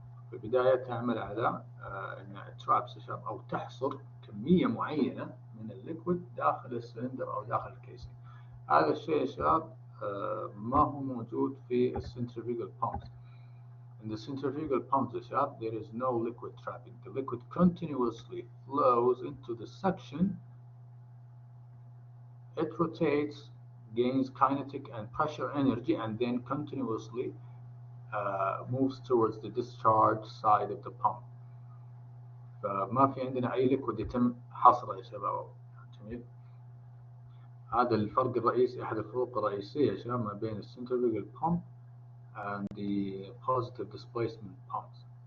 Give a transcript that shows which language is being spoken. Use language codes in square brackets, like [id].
[ar] في البداية تعمل على أنها traps أو تحصر كمية معينة من الليكويد داخل السلندر أو داخل الكيسنج. هذا الشيء يا شباب ما هو موجود في السنترفيجال pumps. [en] In the centrifugal pumps, there is no liquid trapping. The liquid continuously flows into the suction. It rotates, gains kinetic and pressure energy, and then continuously moves towards the discharge side of the pump. [ar] فما في عندنا أي liquid يتم حصره يا شباب. جميل. هذا الفرق الرئيسي، أحد الفروق الرئيسية يا شباب ما بين السنترفيجال pump [en] and the positive displacement pumps.